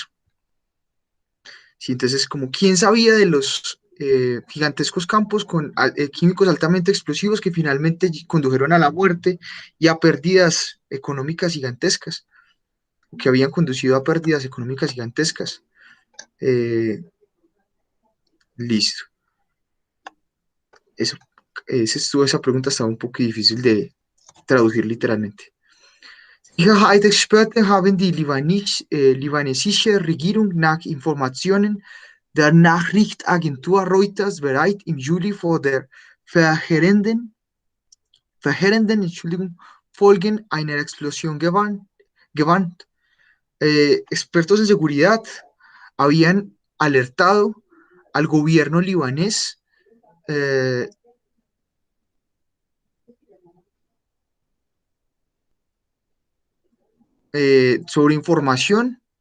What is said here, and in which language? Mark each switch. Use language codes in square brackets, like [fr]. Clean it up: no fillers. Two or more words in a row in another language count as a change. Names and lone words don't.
[es] Sí, entonces, como quién sabía de los gigantescos campos con químicos altamente explosivos que finalmente condujeron a la muerte y a pérdidas económicas gigantescas, que habían conducido a pérdidas económicas gigantescas. Listo. Eso, esa pregunta estaba un poco difícil de traducir literalmente. [de] Sicherheitsexperten haben die libanesische Regierung nach Informationen der Nachrichtenagentur Reuters bereits im Juli vor der verheerenden Folgen einer Explosion gewarnt. [es] Expertos en seguridad habían alertado al gobierno libanés sobre información.